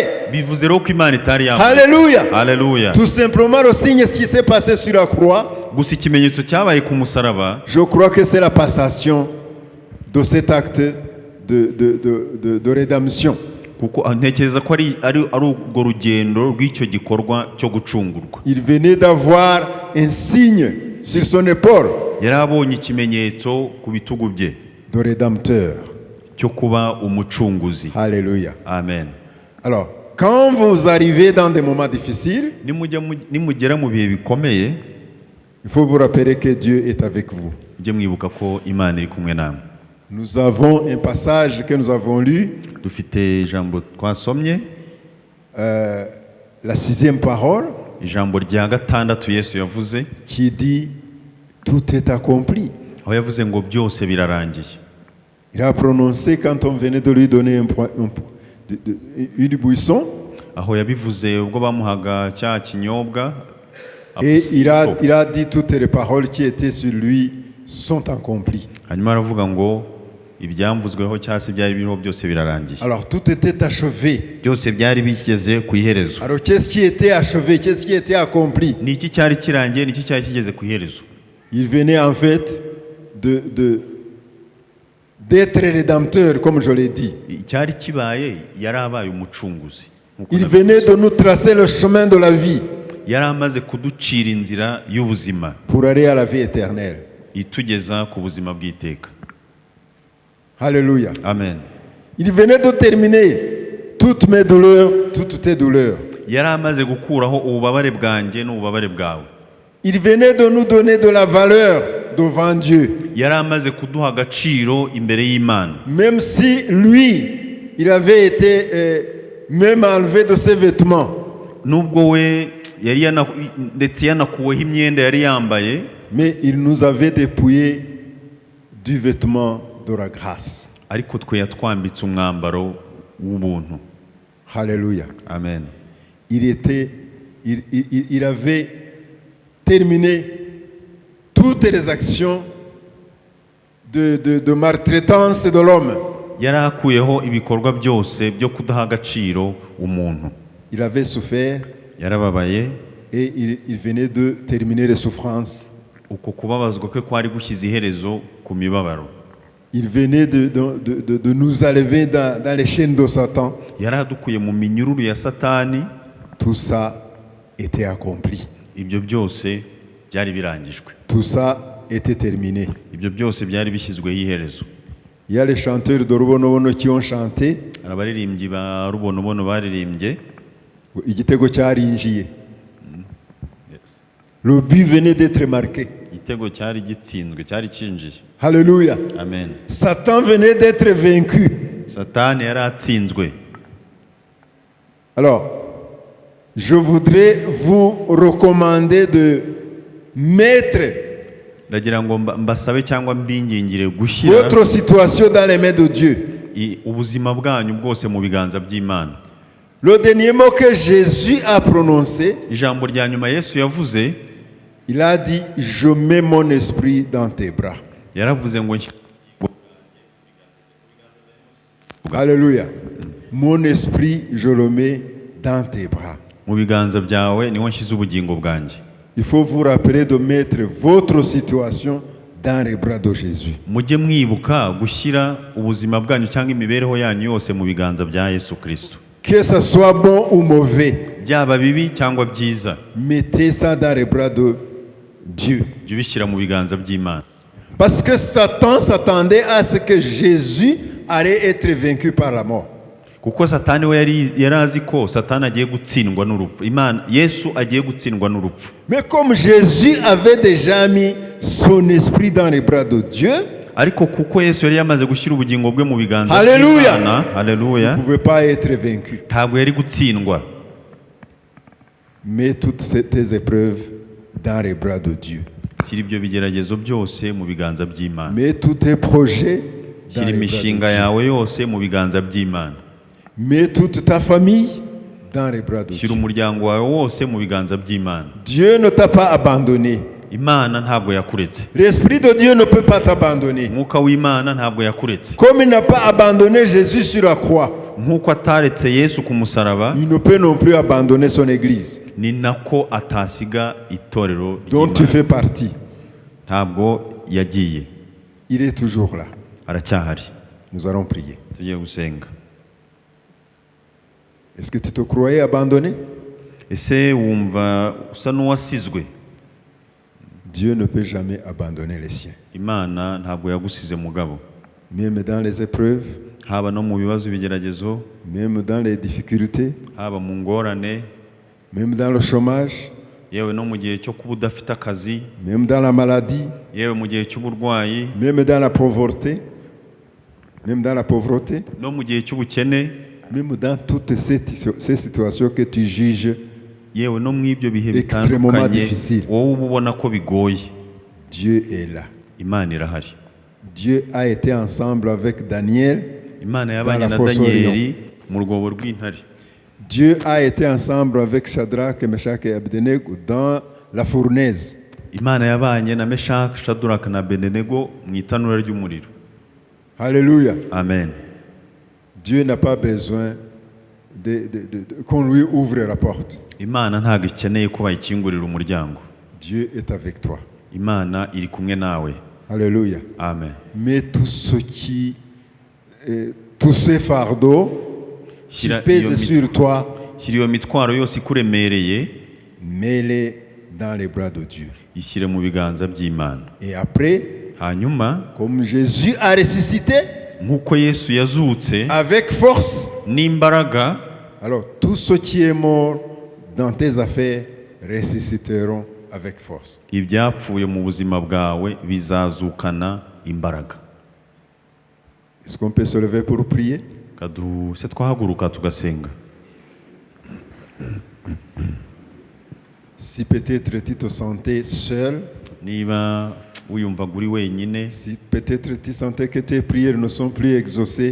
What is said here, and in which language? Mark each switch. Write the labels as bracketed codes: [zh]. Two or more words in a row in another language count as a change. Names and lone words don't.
[rw] bivuze rero ko Imana itari yamusize. [fr] Alléluia. [rw] Haleluya. [fr] Tout simplement, le signe ce qui s'est passé sur la croix, [rw] gusa ikimenyetso cyabaye ku musaraba, [fr] je crois que c'est la passation de cet acte de rédemption. [rw] kuko ntekereza ko ari urwo rugendo rw'icyo gikorwa cyo gucungurwa. [fr] Il venait d'avoir un signe sur son épaule [rw] yari abonye ikimenyetso ku bitugu bye [fr] de rédempteur. [rw] cyo kuba umucunguzi. [fr] Alléluia. [rw] Amen. [fr] Alors, quand vous arrivez dans des moments difficiles, [rw] nimugera mu bihe bikomeye, [fr] il faut vous rappeler que Dieu est avec vous. [rw] mujye mwibuka ko Imana iri kumwe namwe. [fr] Nous avons un passage que nous avons lu, [rw] dufite ijambo twasomye, [fr] la 6e parole, [rw] ijambo rya gatandatu Yesu yavuze, [fr] qui dit tout est accompli. [rw] aho yavuze ngo byose birarangiye. [fr] Il a prononcé quand on venait de lui donner une buisson, [rw] aho yabivuze ubwo bamuhaga cya kinyobwa, [fr] et il a dit toutes les paroles qui étaient sur lui sont accomplies. [rw] hanyuma aravuga ngo ibyamvuzweho cyangwa se byari biriho byose birarangiye. [fr] Alors tout était achevé. [rw] byose byari bigeze ku iherezo. [fr] Alors qu'est-ce qui était achevé? Qu'est-ce qui était accompli? [rw] ni iki cyari kirangiye, ni iki cyari kigeze ku iherezo. [fr] Il venait en fait d'être rédempteur, comme je l'ai dit. [rw] icyari kibaye yari abaye umucunguzi. Nk'uko [fr] Il [rw] nabivuze. [fr] venait de nous tracer le chemin de la vie [rw] yari amaze kuducira inzira y'ubuzima [fr] pour aller à la vie éternelle. [rw] itugeza ku buzima bw'iteka. [fr] Alléluia. [rw] Amen. [fr] Il venait de terminer toutes mes douleurs, toutes tes douleurs. [rw] yari amaze gukuraho ububabare bwanjye n'ububabare bwawe. [fr] Il venait de nous donner de la valeur devant Dieu. [rw] yari amaze kuduha agaciro imbere y'Imana. [fr] Même si lui, il avait été même enlevé de ses vêtements. [rw] Nubwo we yari ndetse yanakuweho imyenda yari yambaye, [fr] Mais il nous avait dépouillé du vêtement de la grâce. [rw] ariko twe yatwambitse umwambaro w'ubuntu. [fr] Alléluia. [rw] Amen. [fr] Il avait terminé toutes les actions de maltraitance de l'homme. [rw] yari akuyeho ibikorwa byose byo kudaha agaciro umuntu. [fr] Il avait souffert [rw] yarababaye, [fr] et il venait de terminer les souffrances. [rw] uko kubabazwa kwe kwari gushyize iherezo ku mibabaro. [fr] Il venait de nous enlever dans les chaînes de Satan. [rw] yari adukuye mu minyururu ya Satani. [fr] Tout ça était accompli. [rw] Ibyo byose byari birangijwe. [fr] Tout ça était terminé. [rw] Ibyo byose byari bishyizweho iherezo. [fr] Il y a les chanteurs de Rubonobono qui ont chanté. [rw] abaririmbyi ba Rubonobono baririmbye. Igitego cyarinjiye. [fr] Le but venait d'être marqué. [rw] igitego cyari gitsinzwe, cyari kinjiye. [fr] Alléluia. [rw] Amen. [fr] Satan venait d'être vaincu. [rw] Satani yari atsinzwe. [fr] Alors, je voudrais vous recommander de mettre [rw] Ndagira ngo mbasabe cyangwa mbingingire gushyira [fr] votre situation dans les mains de Dieu. [rw] ubuzima bwanyu bwose mu biganza by'Imana. [fr] Le dernier mot que Jésus a prononcé, [rw] Ijambo rya nyuma Yesu yavuze, [fr] il a dit, je mets mon esprit dans tes bras. [rw] yaravuze ngo [fr] Alléluia. Mon esprit, je le mets dans tes bras. [rw] mu biganza byawe niho nshyize ubugingo bwanjye. [fr] Il faut vous rappeler de mettre votre situation dans les bras de Jésus. [rw] Mujye mwibuka gushyira ubuzima bwanyu cyangwa imibereho yanyu yose mu biganza bya Yesu Kristo. [fr] Que ce soit bon ou mauvais, [rw] byaba bibi cyangwa byiza, [fr] mettez ça dans les bras de Dieu. [rw] jya ubishyira mu biganza by'Imana. [fr] Parce que Satan s'attendait à ce que Jésus allait être vaincu par la mort. [rw] Kuko Satani we yari azi ko Satani agiye gutsindwa n'urupfu. Yesu agiye gutsindwa n'urupfu. [fr] Mais comme Jésus avait déjà mis son esprit dans les bras de Dieu, [rw] ariko kuko Yesu yari yamaze gushyira ubugingo bwe mu biganza [fr] Alléluia. [rw] by'Imana, haleluya, [fr] il ne pouvait pas être vaincu. [rw] ntabwo yari gutsindwa. [fr] Mets toutes tes épreuves dans les bras de Dieu. [rw] Shyira ibyo bigeragezo byose mu biganza by'Imana. [fr] Mets tous tes projets dans [rw] Shyira [fr] les bras de [rw] imishinga [fr] Dieu. [rw] yawe yose mu biganza by'Imana. [fr] Mets toute ta famille dans les bras de [rw] Shyira [fr] Dieu. [rw] umuryango wawe wose mu biganza by'Imana. [fr] Dieu ne t'a pas abandonné. [rw] Imana ntabwo yakuretse. [fr] L'Esprit de Dieu ne peut pas t'abandonner. [rw] Umwuka w'Imana ntabwo yakuretse. [fr] Comme il n'a pas abandonné Jésus sur la croix, [rw] Nk'uko ataretse Yesu ku musaraba, [fr] il ne peut non plus abandonner son Église, [rw] ni nako atasiga itorero [fr] dont tu [rw] ry'Imana. [fr] fais partie. [rw] Ntabwo yagiye, [fr] Il est toujours là. [rw] aracyahari. [fr] Nous allons prier. [rw] Tugiye gusenga. [fr] Est-ce que tu te croyais abandonné? [rw] Ese wumva usa n'uwasizwe? [fr] Dieu ne peut jamais abandonner les siens. [rw] Imana ntabwo yagusize mugabo. [fr] Même dans les épreuves, [rw] Haba no mu bibazo bigeragezo, [fr] même dans les difficultés, [rw] haba mu ngorane, [fr] même dans le chômage, [rw] yewe no mu gihe cyo kuba udafite akazi, [fr] même dans la maladie, [rw] yewe mu gihe cy'uburwayi, [fr] même dans la pauvreté, même dans la pauvreté, [rw] no mu gihe cy'ubukene, [fr] même dans toutes ces situations que tu juges [rw] yewe no mu ibyo bihe [fr] extrêmement [rw] bitandukanye [fr] difficile. [rw] wowe uba ubona ko bigoye, [fr] Dieu est là. [rw] Imana irahari. [fr] Dieu a été ensemble avec Daniel. [rw] Imana yabanye [fr] Dans la [rw] na [fr] fosse [rw] Danieli mu rwobo rw'intare. [fr] Dieu a été ensemble avec Shadrach, Meshach et Abednego dans la fournaise. [rw] Imana yabanye na Meshach, Shadrach na Abednego mu itanura ry'umuriro. [fr] Alléluia. [rw] Amen. [fr] Dieu n'a pas besoin qu'on lui ouvre la porte. [rw] Imana ntabwo ikeneye ko bayikingurira umuryango. [fr] Dieu est avec toi. [rw] Imana iri kumwe nawe. [fr] Alléluia. [rw] amen. [fr] Mais tout ce fardeau qui [rw] Shyira [fr] pèse [rw] iyo [fr] sur toi, [rw] shyira iyo mitwaro yose ikuremereye, [fr] mets-les dans les bras de Dieu. [rw] ishyire mu biganza by'Imana. [fr] Et après, [rw] Hanyuma [fr] comme Jésus a ressuscité [rw] nk'uko Yesu yazutse [fr] avec force, [rw] n'imbaraga, [fr] alors tout ce qui est mort dans tes affaires ressusciteront avec force. [rw] ibyapfuye mu buzima bwawe bizazukana imbaraga. [fr] Est-ce qu'on peut se lever pour prier? [rw] Se twahaguruka tugasenga. [fr] Si peut-être tu te sentais seul, [rw] Niba wiyumvaga uri wenyine, [fr] si peut-être tu sentais que tes prières ne sont plus exaucées,